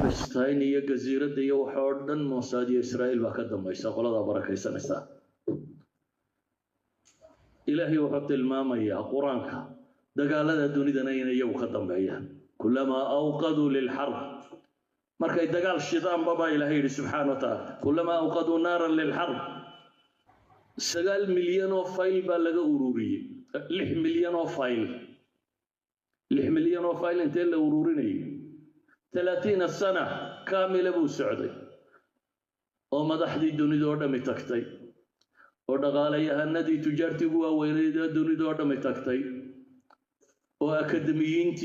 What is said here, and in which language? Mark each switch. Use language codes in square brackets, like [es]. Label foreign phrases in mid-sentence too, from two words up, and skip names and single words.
[so] Palestine iyo jasiiradda iyo waxa oo dhan Mossad iyo Israa'iil baa ka dambaysa qolada barakaysanaysa ilaahay wuxuu tilmaamayaa quraanka dagaalada dunidana inay iyagu ka dambeeyaan [ar] كلما أوقدوا للحرب [so] markay dagaal shidaan baba ilaahay [ar] سبحانه وتعالى كلما أوقدوا نارا للحرب [so] 9 milyan oo fayl baa laga ururiyay 6 milyan oo fayl 6 milyan oo fayl intee la ururinayay 30 sano kaamila buu socday oo madaxdii dunida oo dhan tagtay oo dhaqaalayahanadii tujaartigu waaweynay dunida oo dhan tagtay oo akademiyiintii